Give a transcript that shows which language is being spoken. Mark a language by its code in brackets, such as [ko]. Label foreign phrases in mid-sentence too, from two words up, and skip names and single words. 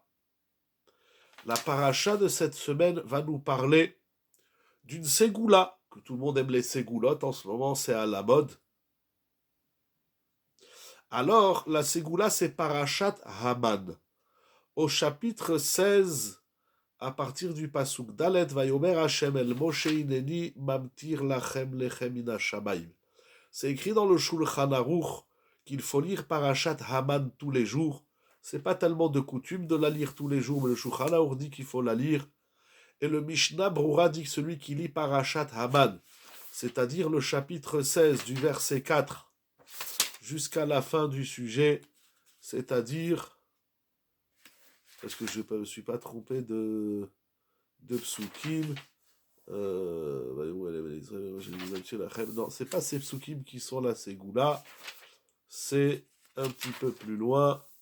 [fr] La paracha de cette semaine va nous parler d'une ségoula, que tout le monde aime les ségoulottes, en ce moment c'est à la mode. Alors, la ségoula c'est Parashat Haman. Au chapitre 16, à partir du [he] פסוק דלת, ויאמר השם אל משה הנני ממטיר לכם לחם מן השמים. [fr] C'est écrit dans le Shulchan Aruch qu'il faut lire Parashat Haman tous les jours. C'est pas tellement de coutume de la lire tous les jours, mais le Shulchan Aruch dit qu'il faut la lire. Et le Mishnah Brura dit que celui qui lit Parashat Haman, c'est-à-dire le chapitre 16 du verset 4 jusqu'à la fin du sujet, c'est-à-dire, est-ce que je ne me suis pas trompé de psukim, non, c'est pas ces psukim qui sont là, ces goûts-là, c'est un petit peu plus loin.